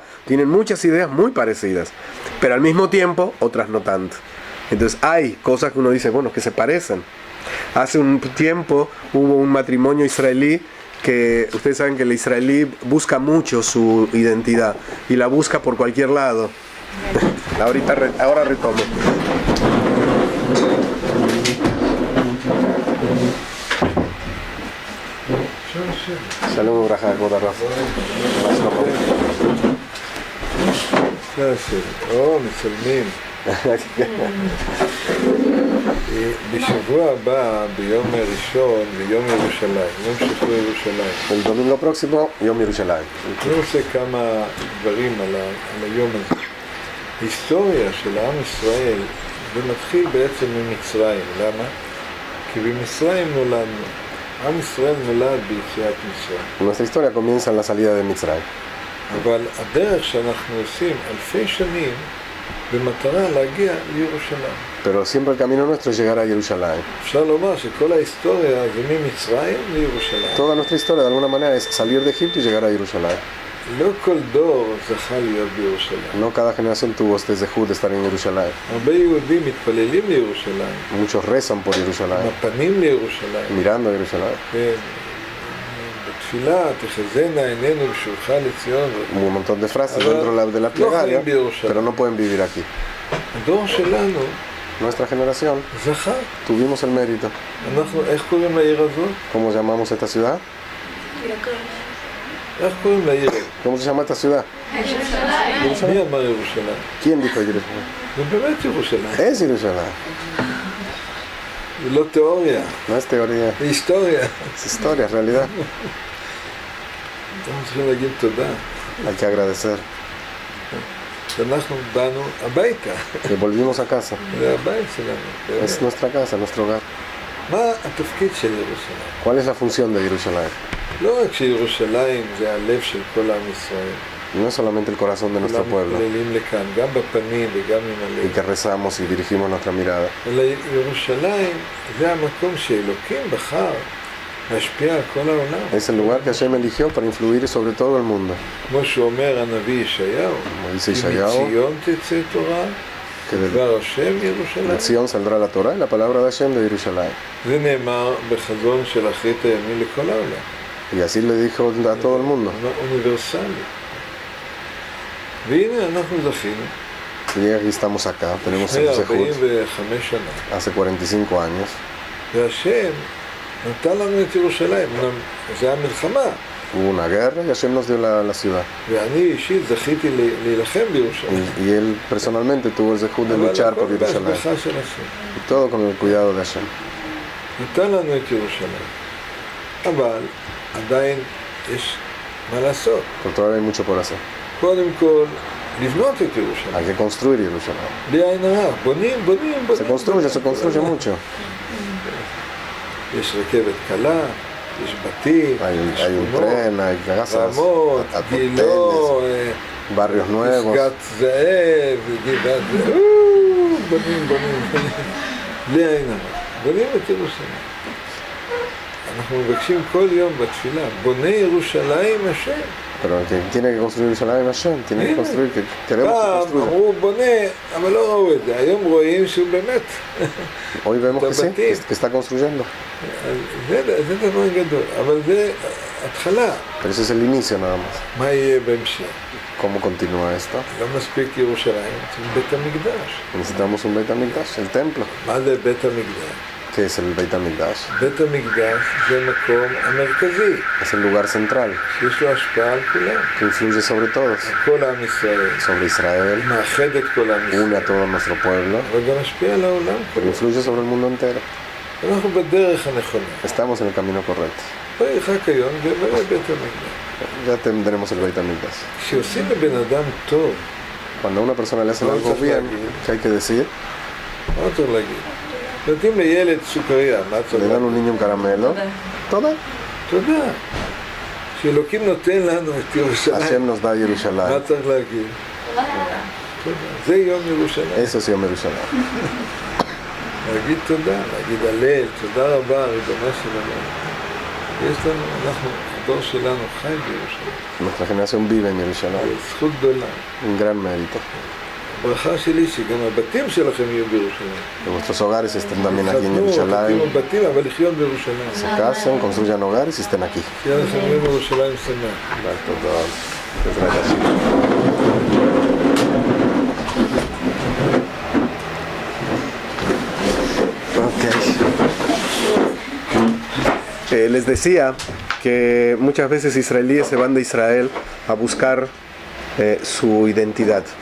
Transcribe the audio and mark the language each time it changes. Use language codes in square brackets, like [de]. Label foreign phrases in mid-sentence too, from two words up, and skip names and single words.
[es] Tienen muchas ideas muy parecidas, pero al mismo tiempo otras no tanto. Entonces hay cosas que uno dice, bueno, que se parecen. Hace un tiempo hubo un matrimonio israelí que ustedes saben que el israelí busca mucho su identidad y la busca por cualquier lado. Ahora retomo. [he] Shalom וברכה, כבוד הרב. מצלמים. בשבוע הבא, ביום ראשון, ביום ירושלים, יום שחרור ירושלים. [es] El domingo próximo, [he] יום ירושלים. אני רוצה כמה דברים על היום הזה. היסטוריה של עם ישראל, זה מתחיל בעצם ממצרים. למה? כי במצרים נולדנו. עם ישראל נולד ביציאת מצרים. [es] Nuestra historia comienza en la salida de Mitzray. [he] אבל הדרך שאנחנו עושים אלפי שנים, במטרה להגיע לירושלים. [es] Pero siempre el camino nuestro es llegar a Jerusalén. [he] אפשר לומר שכל ההיסטוריה זה ממצרים לירושלים. [es] Toda nuestra historia de alguna manera es salir de Egipto y llegar a Jerusalén. [he] לא כל דור זכה להיות בירושלים. [es] No cada generación tuvo este zehut de estar en Jerusalén. [he] הרבה יהודים מתפללים לירושלים. [es] Muchos rezan por Jerusalén, [he] מפנים לירושלים. [es] mirando a Jerusalén. [he] בתפילה תחזינה עינינו בשובך לציון. [es] Un montón de frases dentro de la plegaria, pero no pueden vivir aquí. [he] הדור שלנו [es] Nuestra generación [he] זכה. [es] tuvimos el mérito. [he] אנחנו, איך קוראים לעיר הזאת? [es] ¿Cómo llamamos esta ciudad? [he] איך קוראים לעיר? [es] ¿Cómo se llama esta ciudad? [he] מי אמר ירושלים? [es] ¿Quién dijo Jerusalén? [he] זה באמת ירושלים. [es] Es Jerusalén. [he] זה לא תיאוריה, [es] No es teoría, [he] זה היסטוריה. [es] es historia, es realidad. [he] אנחנו צריכים להגיד תודה. [es] Hay que agradecer. [he] שאנחנו באנו הביתה. [es] Que volvimos a casa. [he] זה הבית שלנו. [es] Es nuestra casa, nuestro hogar. [he] מה התפקיד של ירושלים? [es] ¿Cuál es la función de Jerusalén? [he] לא רק שירושלים זה הלב של כל עם ישראל. [es] No es solamente el corazón de nuestro pueblo, [he] מתפללים לכאן, גם בפנים וגם עם [es] y [he] הלב. [es] que rezamos y dirigimos nuestra mirada. [he] אלא ירושלים זה המקום שאלוקים בחר להשפיע על כל העולם. [es] Es el lugar que Hashem eligió para influir sobre todo el mundo. [he] כמו שאומר הנביא ישעיהו, [es] Como dice [he] כי [es] Yeshayahu, [he] מציון תצא תורה, [es] que de [he] דבר השם ירושלים. [es] Sion saldrá la Torah y la palabra de Hashem de Jerusalén. [he] זה נאמר בחזון של אחרית הימים לכל העולם. [es] Y así le dijo a todo el mundo. [he] אוניברסלי. והנה אנחנו זכינו. [es] Y aquí estamos acá, tenemos [he] לפני [es] el zehut [he] 45 שנה. [es] hace 45 años. [he] והשם נתן לנו את ירושלים. זה המלחמה. [es] Hubo una guerra y Hashem nos dio la ciudad. [he] ואני אישית זכיתי להילחם בירושלים. [es] Y él personalmente tuvo el zehut de luchar por [he] אבל הכל [es] Jerusalén. [he] בהשגחה של השם. [es] Y todo con el cuidado de Hashem. [he] נתן לנו את ירושלים. אבל עדיין יש מה לעשות. [es] Pero todavía hay mucho por hacer. [he] קודם כל, לבנות את ירושלים. [es] Hay que construir Jerusalén. [he] בלי עין הרע. בונים. [es] Se construye mucho. [he] יש רכבת קלה, יש בתים, יש [es] Hay un [he] שכונות, [es] tren, hay casas, [he] רמות, גילה, [es] barrios nuevos. [he] פסגת זאב, גבעת זאב, בונים. בלי עין הרע. בונים את ירושלים. אנחנו מבקשים כל יום בתפילה, בונה ירושלים השם. [es] Pero el que tiene que construir Jerusalén es Hashem, tiene que construir, que queremos que [he] פעם [es] construya. [he] אמרו בונה, אבל לא ראו את זה. היום רואים שהוא באמת. [es] Hoy vemos que sí, que está construyendo. [he] זה דבר גדול, אבל זה התחלה. [es] Pero ese es el inicio nada más. [he] מה יהיה בהמשך? [es] ¿Cómo continúa esto? [he] לא מספיק ירושלים, צריכים בית המקדש. [es] Necesitamos un [he] בית המקדש, [es] el templo. [he] מה זה בית המקדש? [es] ¿Qué es el [he] בית המקדש? בית המקדש זה מקום המרכזי, [es] Es el lugar central [he] שיש לו השפעה על כולם. [es] que influye sobre todos, [he] כל עם ישראל, [es] sobre Israel, [he] מאחד את כל עם ישראל, [es] une a todo nuestro pueblo, [he] אבל גם משפיע על העולם [es] pero [he] כולו. [es] influye sobre el mundo entero. [he] אנחנו בדרך הנכונה. [es] Estamos en el camino correcto. [he] וירחק היום ובית המקדש. [es] Ya tendremos el [he] בית המקדש. כשעושים לבן אדם טוב, [es] Cuando a una persona le hacen algo bien, ¿qué hay que decir? [he] מה צריך להגיד? נותנים לילד סוכריה, מה צריך [es] Le dan a [he] להגיד? [es] un niño un caramelo. Toda. [he] תודה. שאלוקים נותן לנו את ירושלים, [es] Hashem nos da [he] מה [es] Yerushalayim. [he] צריך להגיד? תודה. זה יום ירושלים. [es] Eso es [he] יום ירושלים. להגיד תודה, להגיד הלל, תודה רבה, ריבונו של עולם. יש לנו, אנחנו, הדור שלנו חי בירושלים. [es] Nuestra generación vive en Yerushalayim. [he] זכות גדולה. [es] Un gran mérito. [he] הברכה שלי שגם הבתים שלכם יהיו בירושלים. [es] Que vuestros hogares estén también aquí en [he] תחתנו, [es] Yerushalayim. [he] תקימו בתים, אבל לחיות בירושלים. [es] Se casen, construyan hogares y estén aquí. [he] שיהיה לכם יום ירושלים שמח. [es] Muchas gracias. Les decía que muchas veces israelíes se van de Israel a buscar su identidad.